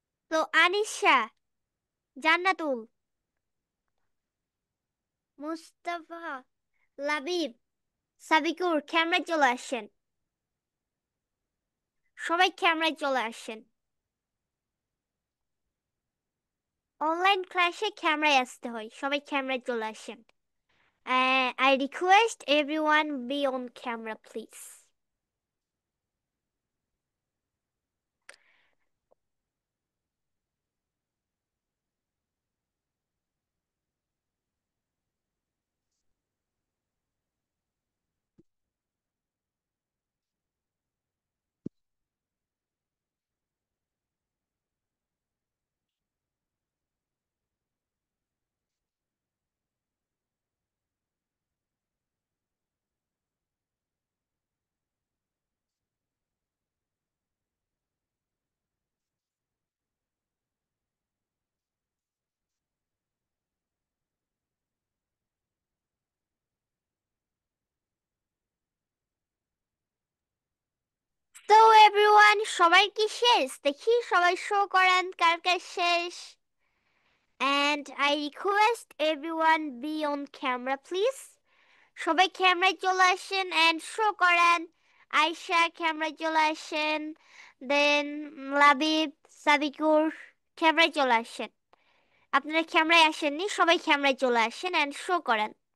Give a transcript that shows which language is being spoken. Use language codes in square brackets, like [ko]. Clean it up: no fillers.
[bn] তো আনিশা, জান্নাতুল, মুস্তাফা, লাবিব, সাবিকুর ক্যামেরায় চলে আসেন। সবাই ক্যামেরায় চলে আসেন। অনলাইন ক্লাসে ক্যামেরায় আসতে হয়, সবাই ক্যামেরায় চলে আসেন। [en] I request everyone be on camera please. So everyone, [bn] সবাই কি শেষ? দেখি সবাই শো করেন কার কার শেষ। [en] And I request everyone be on camera please. [bn] সবাই ক্যামেরায় চলে আসেন এন্ড শো করেন। আয়শা ক্যামেরায় চলে আসেন। দেন লাবিব, সাবিকুর ক্যামেরায় চলে আসেন। আপনারা ক্যামেরায় আসেননি, সবাই ক্যামেরায় চলে আসেন এন্ড শো করেন।